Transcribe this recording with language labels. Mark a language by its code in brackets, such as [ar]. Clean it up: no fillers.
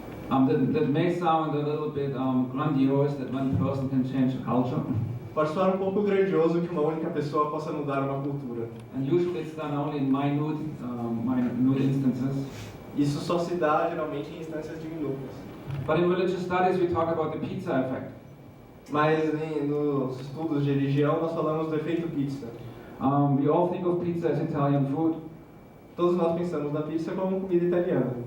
[en] That may sound a little bit grandiose that one person can change a culture. [pt] Pode soar um pouco grandioso que uma única pessoa possa mudar uma cultura. [en] And usually it's done only in minute instances. [pt] Isso só se dá geralmente em instâncias diminutas. [en] But in religious studies we talk about the pizza effect. [pt] Mas nos estudos de religião nós falamos do efeito pizza. [en] We all think of pizza as Italian food. [pt] Todos nós pensamos na pizza como comida italiana.